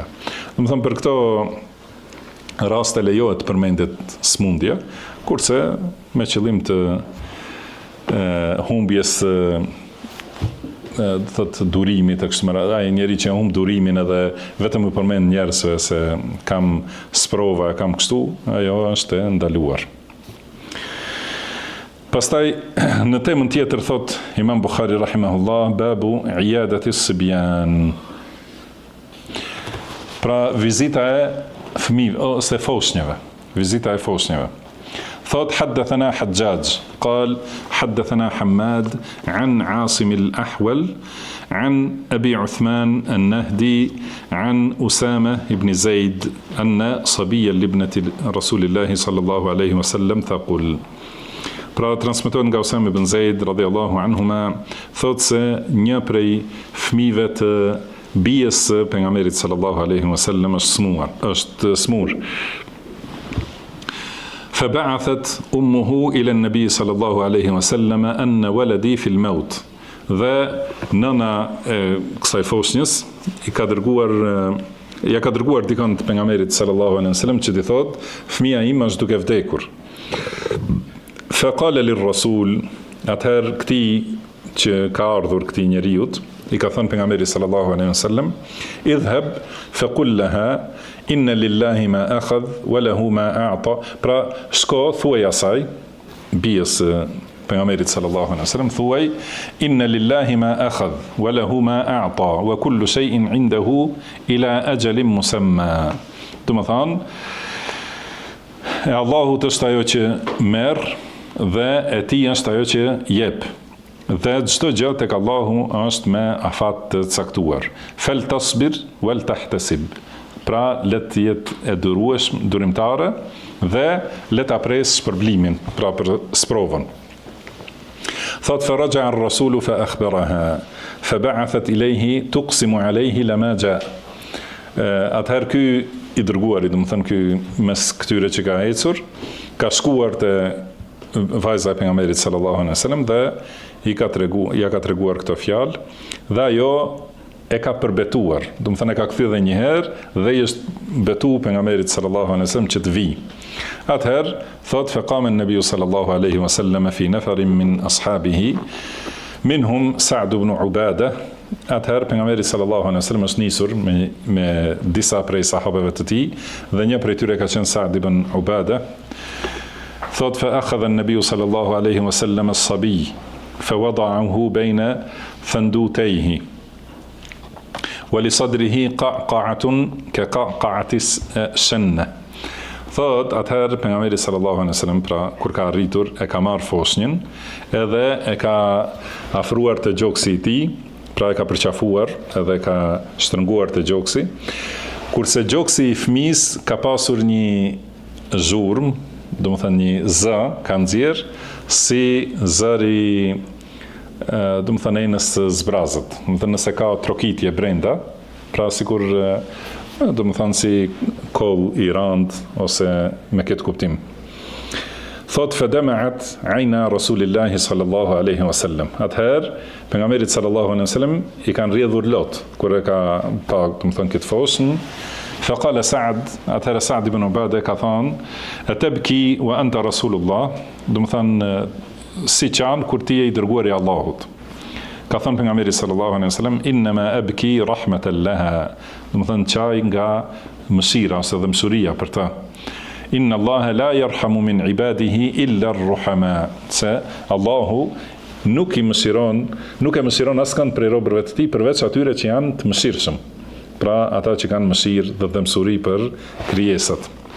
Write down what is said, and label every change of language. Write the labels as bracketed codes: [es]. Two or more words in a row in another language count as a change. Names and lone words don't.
[sq] Do të thonë për këto raste lejohet përmendet smundje, kurse me qëllim të humbjes thot durimit e kështu me radhë, ai njeri që humb durimin edhe vetëm u përmend njerëzve se kam sprova, kam kështu, ajo është e ndaluar. Pastaj në temën tjetër thot Imam Bukhari [ar] رحمه الله باب عيادة الصبيان. [sq] Pra vizita e fëmijëve ose foshnjeve, vizita e foshnjeve. [ar] ثوت حدثنا حجاج قال حدثنا حماد عن عاصم الأحول عن أبي عثمان النهدي عن أسامة بن زيد أن صبيا لابنة رسول الله صلى الله عليه وسلم ثقل. [sq] Pra transmetohet nga Usame ibn Zeid [ar] رضي الله عنهما, [sq] thotë se një prej fëmijëve të bijës së pejgamberit [ar] صلى الله عليه وسلم [sq] është smur. [ar] فبعثت أمه إلى النبي صلى الله عليه وسلم أن ولدي في الموت. [sq] Dhe nëna e kësaj foshnjës ja ka dërguar dikon të pejgamberit [ar] صلى الله عليه وسلم [sq] që i thotë, fëmia im është duke vdekur. [ar] فقال للرسول, [sq] atëherë këtij që ka ardhur këtij njeriut i ka thënë pejgamberi [ar] صلى الله عليه وسلم, اذهب فقل لها إن لله ما أخذ وله ما أعطى. [sq] Pra shko thuaj asaj bijës pejgamberit [ar] صلى الله عليه وسلم, thuaj إن لله ما أخذ وله ما أعطى وكل شيء عنده إلى أجل مسمى. [sq] Do të thonë e Allahut është ajo që merr dhe e tij është ajo që jep. Dhe çdo gjë tek Allahu është me afat të caktuar. [ar] فلتصبر ولتحتسب. [sq] Pra le të jetë e durimtare dhe le ta pres shpërblimin, pra për sprovën. [ar] Thot فرجع الرسول فأخبرها فبعثت إليه تقسم عليه لما جاء. [sq] Atëherë ky i dërguari, do të thënë ky mes këtyre që ka ecur, ka shkuar te vajza e pejgamberit [ar] صلى الله عليه وسلم [sq] dhe ja ka treguar këto fjalë dhe ajo e ka përbetuar, do të thënë e ka kthyer edhe një herë dhe i është betu pejgamberit [ar] صلى الله عليه وسلم [sq] që të vi. Atëherë thot [ar] فقام النبي صلى الله عليه وسلم في نفر من أصحابه منهم سعد بن عبادة. [sq] Atëherë pejgamberi [ar] صلى الله عليه وسلم [sq] është nisur me disa prej sahabeve të tij dhe një prej tyre ka qenë Sa'd ibn Ubadah. [ar] Thot فأخذ النبي صلى الله عليه وسلم الصبي فوضعه بين ثندوتيه ولصدره قعقعة كقعقعة الشن. [sq] Thot atëherë pejgamberi [ar] صلى الله عليه وسلم, [sq] pra kur ka arritur e ka marr foshnjën edhe e ka afruar te gjoksi i tij, pra e ka përqafuar edhe ka shtrënguar te gjoksi, kurse gjoksi i fëmisë ka pasur një zhurmë, do të thënë një zë ka nxjerr si zëri, do të thënë nëse zbrazët, do të thënë nëse ka trokitje brenda, pra sikur do të thënë si koll i rand ose me këtë kuptim. [ar] Thot فدمعت عينا رسول الله صلى الله عليه وسلم. [sq] Atëherë pejgamberit [ar] صلى الله عليه وسلم [sq] i kanë rrjedhur lot kur e ka pa, do të thënë këtë foshnjë. [ar] فقال سعد, [sq] atëherë Sa'd ibn Ubadah ka thënë [ar] أتبكي وأنت رسول الله, [sq] do të thënë si qan kur ti je i dërguari i Allahut. Ka thënë pejgamberi [ar] صلى الله عليه وسلم إنما أبكي رحمة لها, [sq] do të thënë çaj nga mëshira ose dhe mëshuria për ta. [ar] إن الله لا يرحم من عباده إلا الرحماء. [sq] Se Allahu nuk e mëshiron askënd prej robërve të tij përveç atyre që janë të mëshirshëm. Pra ata që kanë mëshirë dhe dëmsuri për krijesat.